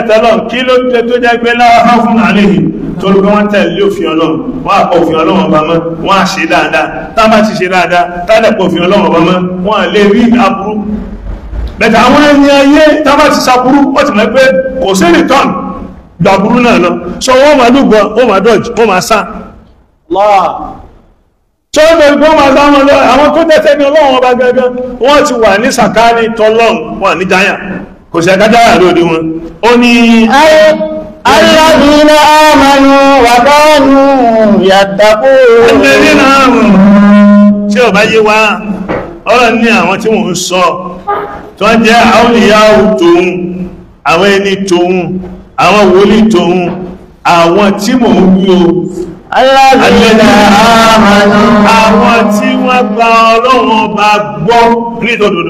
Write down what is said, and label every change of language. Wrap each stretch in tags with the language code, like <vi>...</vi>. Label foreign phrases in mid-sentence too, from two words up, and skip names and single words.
<yo>tẹ́lọ̀ kí ló jẹ́ tó jẹ́ pé láwá fún àléhìn tó ló pé wọ́n tẹ̀lé òfin ọlọ́run wọ́n àpọ̀ òfin ọlọ́run ọba mọ́ wọ́n á ṣe dáadáa tá bá ti ṣe dáadáa tálẹ̀pọ̀ òfin ọlọ́run ọba mọ́ wọ́n à lè rí aburú bẹ̀tẹ̀ àwọn ẹni ayé tá bá ti saburú wọ́n ti mọ̀ pé kò sí return gbàburú náà lọ so wọ́n máa lúgbọ́ wọ́n máa dodge wọ́n máa sá tó bẹ̀rẹ̀ gbọ́n máa sáwọn lọ àwọn tó tẹ́tẹ́ ní ọlọ́run ọba gẹ́gẹ́ wọ́n ti wà ní sàkáání tọ́lọ́run wà ní jáyà kò sí ẹ̀kájáyà lórí wọn ó ní</yo> <ar>الذين آمنوا وكانوا يتقون الذين آمنوا</ar> <yo>tí ó bá yé wá ọ̀rọ̀ ní àwọn tí wọ́n ń sọ tó jẹ́ àwòlìyàwó tóun àwọn ẹni tóun àwọn wòlíì tóun àwọn tí mò ń wí o</yo> <ar>الذين آمنوا</ar> <yo>àwọn tí wọ́n gba ọlọ́run ọba gbọ́ ní ìtòdòdó</yo>